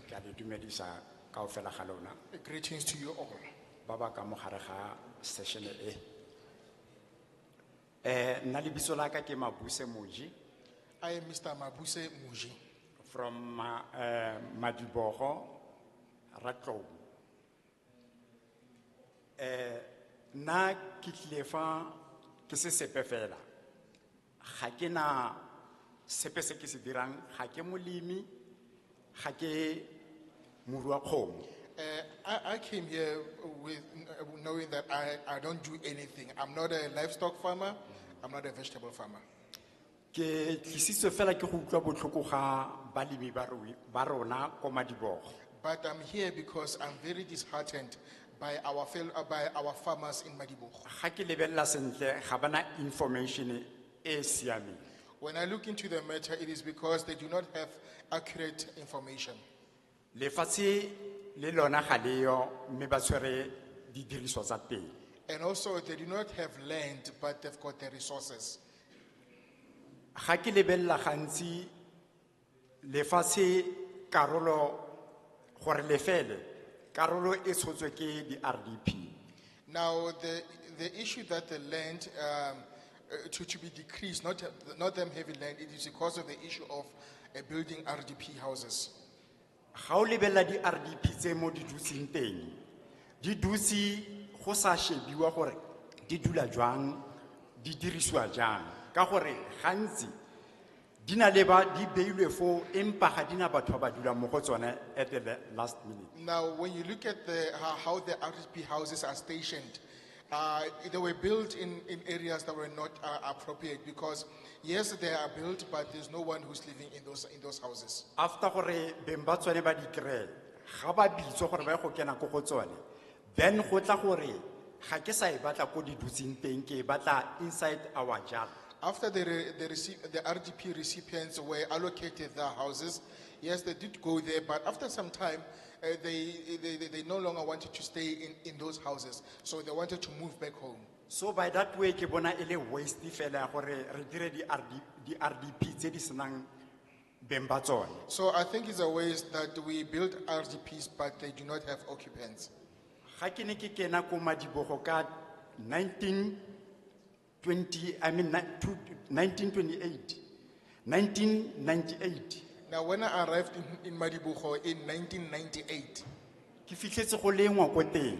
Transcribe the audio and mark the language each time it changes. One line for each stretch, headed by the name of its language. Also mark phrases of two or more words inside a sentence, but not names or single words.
Tswana: Ke a le dumedisa kaofela ga lona.
English: Greetings to you all.
Tswana: Ba ba ka mo gare ga session e. Nna lebitso la ka ke Mabuse Moji
English: I am Mr. Mabuse Muji from Madibogo, Ratlou.
Tswana: Nna ke tlile fa ke se sepe fela. Ga ke na sepe se ke se dirang, ga ke molemi, ga ke morui wa kgomo.
English: I came here with knowing that I don't do anything. I'm not a livestock farmer. I'm not a vegetable farmer.
Tswana: Ke tlisitswe fela ke go utlwa botlhoko ga balemi ba rona ko Madibogo.
English: But I'm here because I'm very disheartened by our farmers in Madibogo.
Tswana: Ga ke lebella sentle ga bana information e siameng.
English: When I look into the matter, it is because they do not have accurate information.
Tswana: Lefatshe le lona ga leyo mme ba tshwere di diriswa tsa teng.
English: And also, they do not have land, but they've got the resources.
Tswana: Ga ke lebella gantsi lefatshe karolo gore lefele karolo e tshotswe ke di RDP.
English: Now, the issue that the land to be decreased, not them having land, it is because of the issue of building RDP houses.
Tswana: Ga o lebella di RDP tse mo di dutsing teng di dutsi go sa shebiwa gore di dula jwang di dirisiwa jang ka gore gantsi di na le ba di beilwe fo empa ga dina batho ba dula mo go tsone
English: at the last minute. Now, when you look at how the RDP houses are stationed, they were built in areas that were not appropriate because yes, they are built, but there's no one who's living in those houses.
Tswana: After gore beng ba tsone ba di kry ga ba bitso gore ba go kena go tsone then go tla gore ga ke sa e batla ko di dutsing teng ke e batla
English: inside our jar. After the RDP recipients were allocated their houses, yes, they did go there, but after some time, they no longer wanted to stay in those houses, so they wanted to move back home. So by that way
Tswana: ke bona ele waste fela gore re dire di RDP tse di senang beng ba tsone.
English: So I think it's a waste that we build RDPs, but they do not have occupants.
Tswana: Ga ke ne ke kena ko Madibogo ka 1998.
English: Now, when I arrived in Madibogo in 1998,
Tswana: ke fitlhetse go lengwa ko teng.